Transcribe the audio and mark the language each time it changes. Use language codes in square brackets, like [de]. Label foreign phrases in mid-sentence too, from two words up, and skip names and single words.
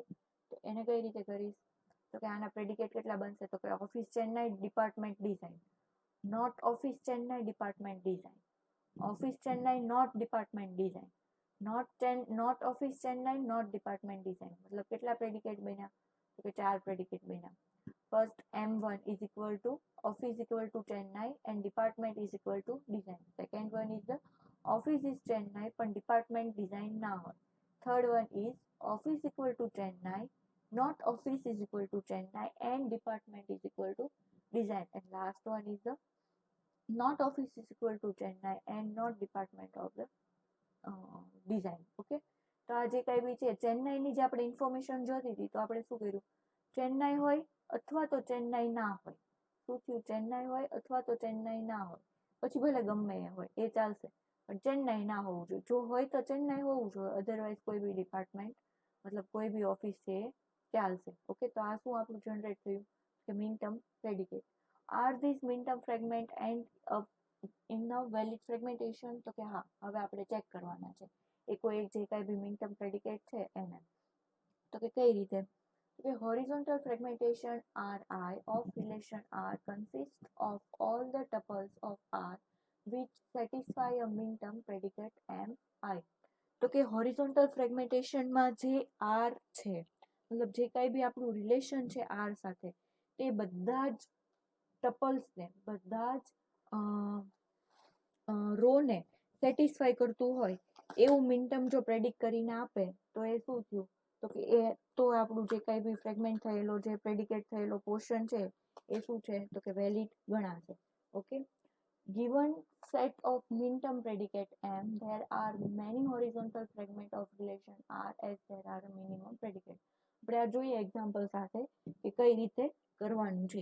[gu] તો એને કઈ રીતે કરીશ તો કે આના પ્રેડિકેટ કેટલા બનશે તો કે [en] office Chennai department design, not office Chennai department design, office Chennai not department design, not office Chennai not department design. [gu] મતલબ કેટલા પ્રેડિકેટ બન્યા તો કે 4 પ્રેડિકેટ બન્યા. [en] ફર્સ્ટ M1 is equal to office equal to Chennai and department is equal to design. Second one is the office is Chennai [gu] પણ department design ના હોય. [en] Third one is office equal to Chennai, not office is equal to Chennai and department is equal to design. And last one is the not office is equal to Chennai and not department of the design. [gu] Okay, તો આ જે કઈ બી છે ચેન્નાઈની જે આપણે ઇન્ફોર્મેશન જોતી હતી તો આપણે શું કર્યું, ચેન્નાઈ હોય અથવા તો ચેન્નાઈ ના હોય. શું થયું, ચેન્નાઈ હોય અથવા તો ચેન્નાઈ ના હોય, પછી ભલે ગમે એ હોય એ ચાલશે, પણ ચેન્નાઈ ના હોવું જોઈએ. જો હોય તો ચેન્નાઈ હોવું જોઈએ, અધરવાઇઝ કોઈ બી ડિપાર્ટમેન્ટ મતલબ કોઈ બી ઓફિસ છે એ ચાલશે. ઓકે, તો આ શું આપણું જનરેટ થયું કે [en] min term predicate. are this min term fragment and in a valid fragmentation [gu] તો કે હા, હવે આપણે ચેક કરવાના છે એ કોઈ એક જે કાંઈ બી [en] min term predicate [gu] છે એને. તો કે કઈ રીતે, [en] the horizontal fragmentation Ri of relation R consists of all the tuples of R which satisfy a min term predicate Mi. [gu] તો કે [en] horizontal fragmentation [gu] માં જે R છે, મતલબ જે કાંઈ બી આપણું રિલેશન છે R સાથે, તે બધા જ ટપલ્સને, બધા જ રોને સેટિસ્ફાય કરતું હોય એવું [en] min term [gu] જો પ્રેડિક્ટ કરીને આપે તો એ શું થયું તો કે એ તો આપણું જે કાંઈ બી ફ્રેગમેન્ટ થયેલો જે પ્રેડિકેટ થયેલો પોર્શન છે એ શું છે તો કે વેલિડ ગણાશે. ઓકે, [en] given set of min term predicate M, there are many horizontal fragment of relation R as there are a minimum predicate. [gu] આપણે આ જોઈએ એક્ઝામ્પલ સાથે કે કઈ રીતે કરવાનું છે.